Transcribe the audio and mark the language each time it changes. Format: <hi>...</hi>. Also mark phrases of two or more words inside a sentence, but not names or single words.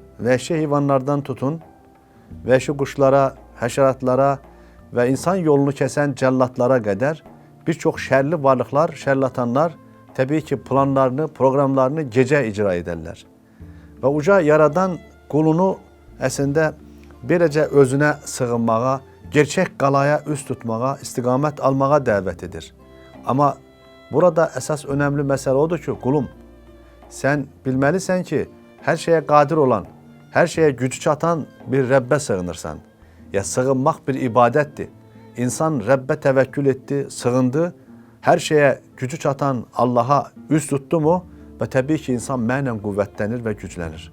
<tr>Vəhşi hayvanlardan tutun, vəhşi kuşlara, haşeratlara ve insan yolunu kesen cellatlara kadar birçok şerli varlıklar, şerlatanlar tabii ki planlarını, programlarını gece icra ederler. Ve Uca Yaradan kulunu aslında böylece özüne sığınmağa, gerçek</tr> <az>qalaya üst tutmağa, istiqamət almağa dəvət edir. Ama Burada əsas önəmli məsələ odur ki, qulum, sən bilməlisən ki, hər şeyə qadir olan, hər şeyə gücü çatan bir Rəbbə sığınırsan. Ya sığınmaq bir ibadətdir. İnsan Rəbbə təvəkkül etdi, sığındı, hər şeyə gücü çatan Allaha üz tutdu mu və təbii ki, insan mənən qüvvətlənir və güclənir.</az>